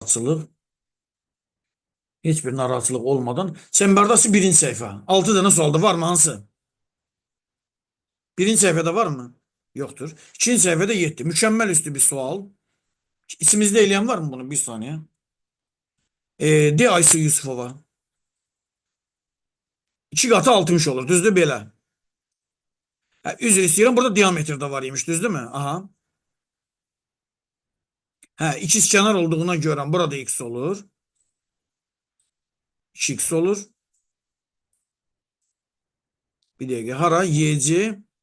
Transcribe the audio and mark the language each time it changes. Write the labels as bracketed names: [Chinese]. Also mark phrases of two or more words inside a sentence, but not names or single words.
[Azerbaijani] narahatçılıq. Heç bir narahatçılıq olmadan. [Turkish] Çemberdası birinci sayfa. 6 tane sualda var mı hansı? Birinci sayfada var mı? Yoktur. İkinci sayfada 7. Mükemmel üstü bir sual. İçimizde eleyen var mı bunu? Bir saniye. De Aysu Yusufova. 2 katı 60 olur. [Azerbaijani] Düzdür belə. Ha, üzr istəyirəm. Burada diametrdə var imiş. Düzdür mü? Aha. Ha, ikizkenar olduğuna görə burada x olur. 2x olur. Bir dəqiqə. Hara? YC.